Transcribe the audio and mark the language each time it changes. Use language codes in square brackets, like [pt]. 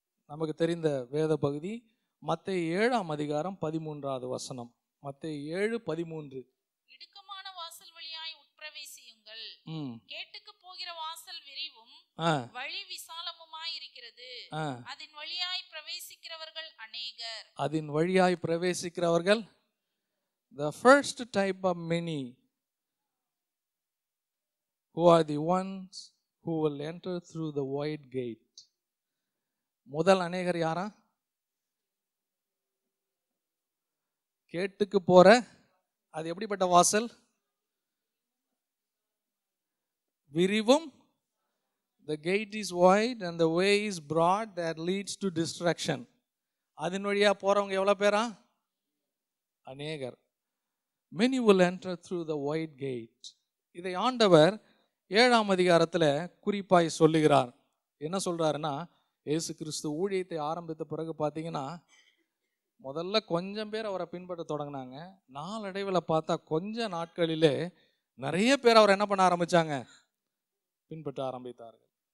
[ta] நமக்கு தெரிந்த வேத பகுதி மத்தேயு 7ஆம் அதிகாரம் 13வது வசனம். மத்தேயு 7:13. இடுக்கமான வாசல் வழியாய் உட்பிரவேசியுங்கள். கேட்டுக்கு போகிற வாசல் விரிவும் வழி விசாலமுமாய் இருக்கிறது. அதின் வழியாய் பிரவேசிக்கிறவர்கள் அநேகர். அதின் வழியாய் பிரவேசிக்கிறவர்கள். [en] The first type of many who are the ones who will enter through the wide gate. [ta] முதல் அநேகர் யாரா? கேட்டுக்கு போற, அது எப்படிப்பட்ட வாசல்? விரிவும். [en] The gate is wide and the way is broad that leads to destruction. [ta] அதன் வழியா போறவங்க எவ்வளவு பேரா? அநேகர். [en] Many will enter through the wide gate. [ta] இதை ஆண்டவர் 7ஆம் அதிகாரத்துல குறிப்பாய் சொல்லுகிறார். என்ன சொல்றாருன்னா, இயேசு கிறிஸ்து ஊழியத்தை ஆரம்பித்த பிறகு பார்த்தீங்கன்னா முதல்ல கொஞ்சம் பேர் அவரை பின்பற்ற தொடங்கினாங்க. நாளடைவில் பார்த்தா கொஞ்ச நாட்களிலே நிறைய பேர் அவரை என்ன பண்ண ஆரம்பிச்சாங்க? பின்பற்ற ஆரம்பித்தார்கள்.